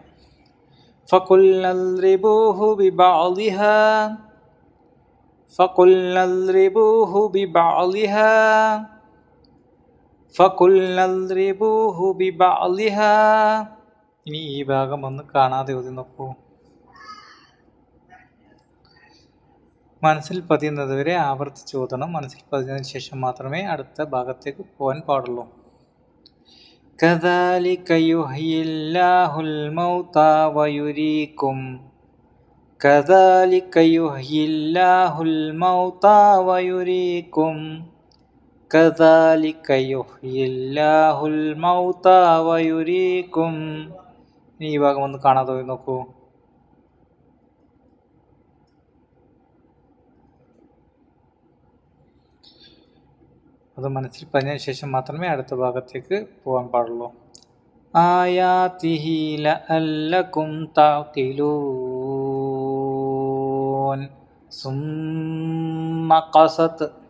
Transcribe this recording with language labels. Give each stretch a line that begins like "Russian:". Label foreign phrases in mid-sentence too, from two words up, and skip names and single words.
Arabic: فقلنا اضربوه ببعضها، فقلنا اضربوه ببعضها، فقلنا اضربوه ببعضها.
Malayalam: ഇനി ഈ ഭാഗം ഒന്ന് കാണാതെ ഓതി നോക്കൂ. മനസ്സിൽ പതിയുന്നതുവരെ ആവർത്തിച്ച് ഓതണം. മനസ്സിൽ പതിഞ്ഞതിന് ശേഷം മാത്രമേ അടുത്ത ഭാഗത്തേക്ക് പോകാൻ പാടുള്ളൂ.
Arabic: كذلك يحيي الله الموتى ويريكم, كذلك يحيي الله الموتى ويريكم, كذلك يحيي الله الموتى ويريكم.
Malayalam: ഈ ഭാഗം ഒന്ന് കാണാതെ നോക്കൂ. അത് മനസ്സിൽ പറഞ്ഞതിന് ശേഷം മാത്രമേ അടുത്ത ഭാഗത്തേക്ക് പോകാൻ പാടുള്ളൂ.
Arabic: آياته لعلكم تعقلون، ثم قست,